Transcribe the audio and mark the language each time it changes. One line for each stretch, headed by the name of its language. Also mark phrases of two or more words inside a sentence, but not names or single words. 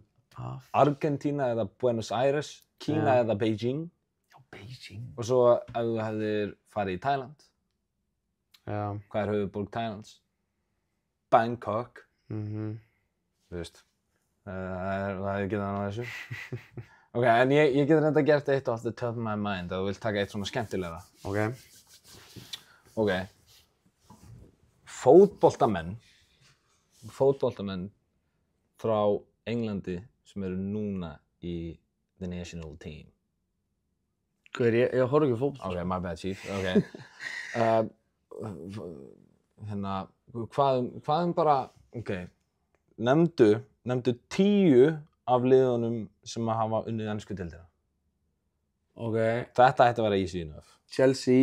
Icelandic: Argentína eða Buenos Aires, Kína eða Beijing. Já, Beijing. Og svo ef þú hefðir farið í Thailand. Já. Hvað er höfuðborg Thailands? Bangkok. Þú veist, það hefði getað hann á þessu. Ok, en ég get reynda gert eitt
English: off the top of my mind
Icelandic: að þú vilt taka eitt svona skemmtilegra. Ok. Fótboltamenn frá Englandi sem eru núna í
English: the national team.
Icelandic: Ég horf ekki fótbolt.
English: Ok, my bad, chief.
Icelandic: Ok. Hvað bara, ok, nefndu 10 af liðunum sem hafa unnið ensku deildina. Ok. Þetta ætti að vera
English: easy enough.
Icelandic: Chelsea.